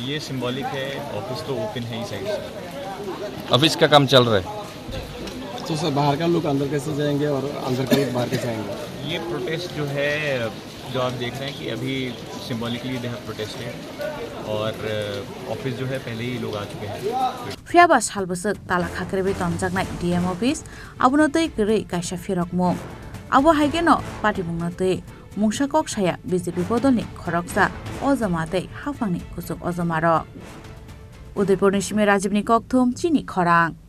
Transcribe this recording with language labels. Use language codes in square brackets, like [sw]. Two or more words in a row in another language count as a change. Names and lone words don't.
[hi] ये सिंबॉलिक है, ऑफिस तो ओपन है ही साइड से। ऑफिस का काम चल रहा है। तो सर बाहर का लोग अंदर कैसे जाएंगे और अंदर का लोग बाहर कैसे आएंगे? ये प्रोटेस्ट जो है, जो आप देख रहे हैं कि अभी सिंबॉलिकली [en] they have protested [hi] और ऑफिस जो है पहले ही लोग आ चुके हैं। [trp] फ्रियाबा सालबसक ताला खाख्रेबे तमजाकनाय डीएम ऑफिस आबुनतै गरै कायसा फिरकमुं आबो हाइगेनो पार्टी बुंनतै मुंसा कक्साया बीजेपी बदलनि खरकसा अजमातै हाफांनि कुसुक अजमारो उदयपुरनि सिमे राजीवनि कक्थुम चिनि खरां